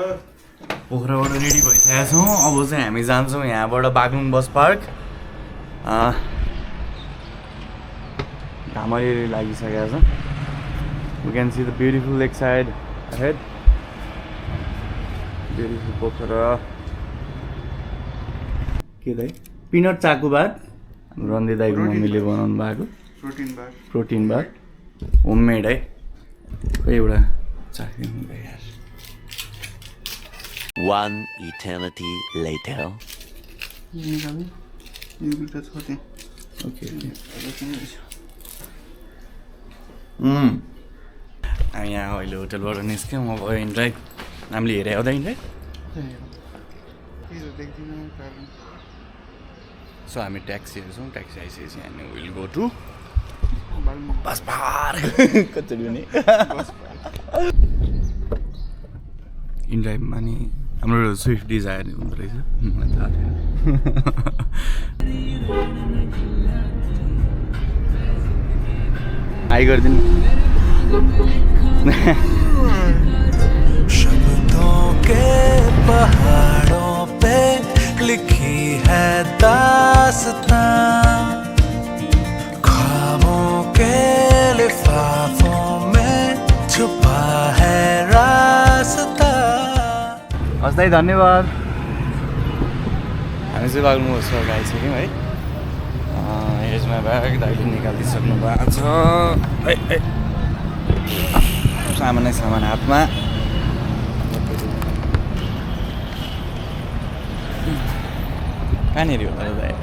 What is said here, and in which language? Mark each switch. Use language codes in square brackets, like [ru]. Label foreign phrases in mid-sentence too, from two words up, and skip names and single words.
[ne] पोखराबाट रेडी भइसकेका छौँ अब चाहिँ हामी जान्छौँ यहाँबाट बागलुङ बस पार्क घाम अलिअलि लागिसकेको छ [en] we can see the beautiful lake side ahead beautiful Pokhara [ne] के दाइ पिनट चाकु भात रन्दी दाईको मम्मीले बनाउनु भएको प्रोटिन भात होममेड है खोइ एउटा चाखिदिनु भाइ यार [en] One eternity later. [ne] ओके हामी यहाँ अहिले होटलबाट निस्क्यौँ अब इन ड्राइभ हामीले हेरे आउँदा इन ड्राइभ सो हामी ट्याक्सी हेर्छौँ ट्याक्सी आइसकेपछि हामी [en] will go to bus park [ne] कचोडी हुने इन ड्राइभमा नि हाम्रो स्विफ्ट डिजायर हुँदो रहेछ मलाई थाहा थिएन हाई गरिदिनु [hi] शब्दों के पहाड़ों पे लिखी है दास्तां ख्वाबों के लिफाफों में छुपा है रास्ता [ne] हस् दाइ धन्यवाद हामी चाहिँ बाग्लुङ बस पार्क आइसक्यौँ है एजमा ब्याग दाइले निकालिदिइसक्नु भएको छ सामानै सामान हातमा कहाँनिर होला र दाइ